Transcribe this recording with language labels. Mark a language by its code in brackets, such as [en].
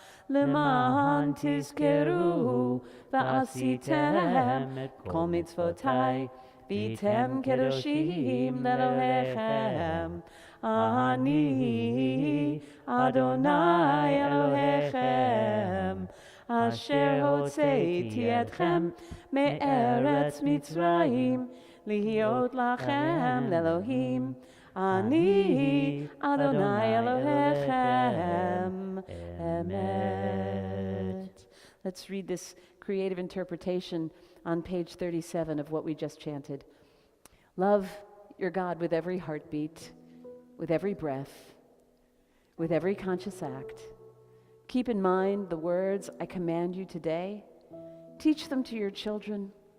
[he] למען תזכרו ועשיתם את כל מצוותיי והייתם קדושים לאלוהיכם. אני אדוני אלוהיכם אשר הוצאתי אתכם מארץ מצרים להיות לכם לאלוהים. אני אדוני אלוהיכם emet. [en] Let's read this creative interpretation on page 37 of what we just chanted. Love your God with every heartbeat, with every breath, with every conscious act. Keep in mind the words I command you today. Teach them to your children.